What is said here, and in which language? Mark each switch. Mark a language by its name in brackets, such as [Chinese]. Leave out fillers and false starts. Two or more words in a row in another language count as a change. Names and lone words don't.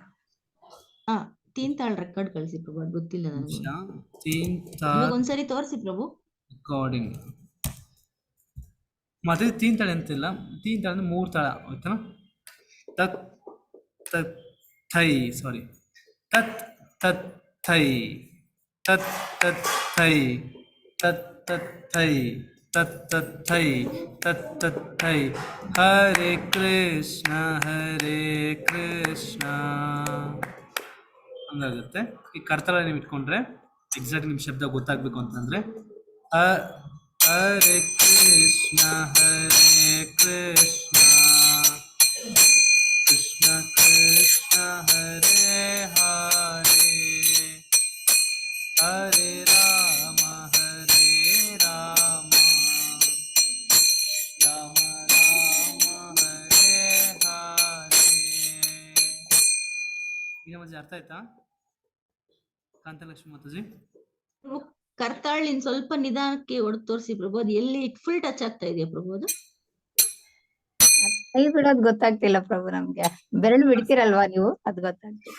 [Kannada] ಹಾ, ತೀನ್ ತಾಳ್ ರೆಕಾರ್ಡ್ ಕಳಿಸಿ ಪ್ರಭು, ಅದು ಗೊತ್ತಿಲ್ಲ ನನಗೆ. 3 ತಾಳ್ ಇವಾಗ ಒಂದ್ಸರಿ ತೋರಿಸಿ ಪ್ರಭು ರೆಕಾರ್ಡಿಂಗ್. ಮತ್ತೆ 3 ತಾಳ ಅಂತಿಲ್ಲ, 3 ತಾಳ ಅಂದ್ರೆ 3 ತಾಳ, ಆಯ್ತಾ? ತತ್ ತತ್ ಥೈ, ಸಾರಿ, ತತ್ ತತ್ ಥೈ, ತತ್ ತತ್ ಥೈ, ತತ್ ತತ್ ಥೈ, ತತ್ ತತ್ ಥೈ, ತತ್ ತತ್ ಥೈ. ಹರೇ ಕೃಷ್ಣ ಹಂಗಾಗುತ್ತೆ. ಈ ಕರ್ತಲ ನೀವು ಇಟ್ಕೊಂಡ್ರೆ ಎಕ್ಸಾಕ್ಟ್ ನಿಮ್ಮ ಶಬ್ದ ಗೊತ್ತಾಗಬೇಕು ಅಂತಂದರೆ ಹರೇ ಕೃಷ್ಣ ಕೃಷ್ಣ ಕೃಷ್ಣ ಹರೇ ಹರೇ ಹರೇ ರಾಮ ರಾಮ ರಾಮ ಹರೇ ಹರೇ. ಈಗ ಮಜಾ ಅರ್ಥ ಆಯ್ತಾ ಕಾಂತಲಕ್ಷ್ಮಿ ಮಾತಾಜಿ? ಪ್ರಭು, ಕರ್ತಾಳ್ ಇನ್ ಸ್ವಲ್ಪ ನಿಧಾನಕ್ಕೆ ಹೊಡೆದು ತೋರಿಸಿ ಪ್ರಭು, ಅದು ಎಲ್ಲಿ [English] full touch [Kannada] ಆಗ್ತಾ ಇದೆಯಾ ಪ್ರಭು? ಅದು ಕೈ ಬಿಡೋದು ಗೊತ್ತಾಗ್ತಿಲ್ಲ ಪ್ರಭು ನಮ್ಗೆ. ಬೆರಳು ಬಿಡ್ತೀರಲ್ವಾ ನೀವು, ಅದು ಗೊತ್ತಾಗ್ತಿಲ್ಲ.